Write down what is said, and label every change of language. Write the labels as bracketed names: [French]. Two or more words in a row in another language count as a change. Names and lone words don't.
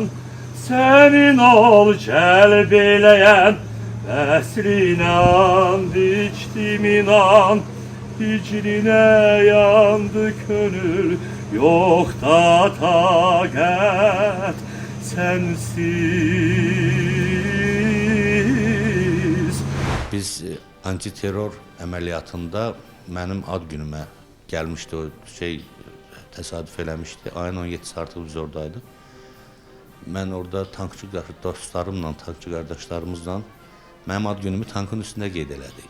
[Turkish] Senin ol celbeleyen esline and içtim inan. Hicrine yandı gönül, yok da takat sensiz. [Azerbaijani] Biz antiterror əməliyyatında mənim ad günümə gəlmişdi o təsadüf eləmişdi. Ayın 17-si artıq biz oradaydıq. Mən orada tankçı dostlarımla, tankçı qardaşlarımızla mənim ad günümü tankın üstündə qeyd elədik.